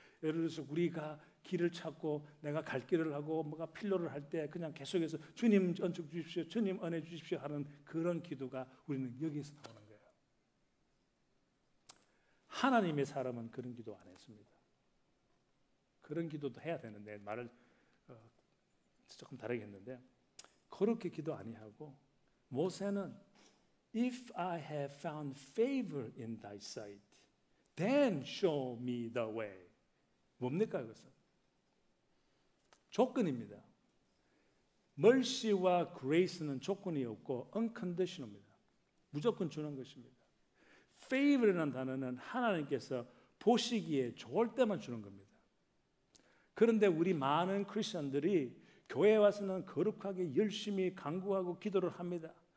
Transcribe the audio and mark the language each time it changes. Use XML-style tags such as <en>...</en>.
<ko>예를 들어서 우리가 길을 찾고 내가 갈 길을 하고 뭐가 필요를 할 때 그냥 계속해서 주님 은총 주십시오, 주님 은혜 주십시오 하는 그런 기도가 우리는 여기서 나오는 거예요. 하나님의 사람은 그런 기도 안 했습니다. 그런 기도도 해야 되는데 말을 조금 다르게 했는데 그렇게 기도 아니하고 모세는</ko> <en>If I have found favor in thy sight, then show me the way.</en> <ko>뭡니까 이것은? 조건입니다. mercy와 grace는 조건이 없고 unconditional입니다. 무조건 주는 것입니다. favor이라는 단어는 하나님께서 보시기에 좋을 때만 주는 겁니다. 그런데 우리 많은 크리스천들이 교회에 와서는 거룩하게 열심히 간구하고 기도를 합니다.</ko>